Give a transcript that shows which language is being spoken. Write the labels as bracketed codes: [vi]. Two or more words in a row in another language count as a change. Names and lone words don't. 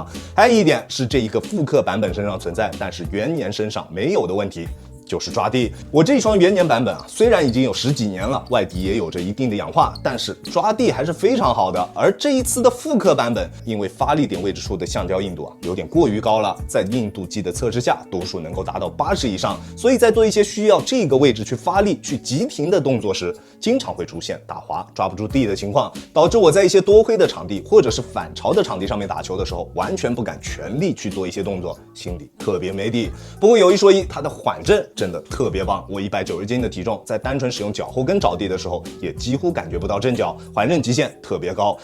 [zh] 還有一點是這一個復刻版本身上存在，但是元年身上沒有的問題，就是抓地。我這一雙元年版本啊，雖然已經有10幾年了，外底也有着一定的氧化，但是抓地還是非常好的。而這一次的復刻版本，因為發力點位置處的橡膠硬度啊有點過於高了，在硬度計的測試下，多數能夠達到80以上，所以在做一些需要這個位置去發力、去急停的動作時，經常會出現打滑、抓不住地的情況，導致我在一些多灰的場地或者是反潮的場地上面打球的時候，完全不敢全力去做一些動作，心裡特別沒底。不過有一說一，它的緩震真的特別棒，我190斤的體重，在單純使用腳後跟着地的時候，也幾乎感覺不到震腳，緩震極限特別高。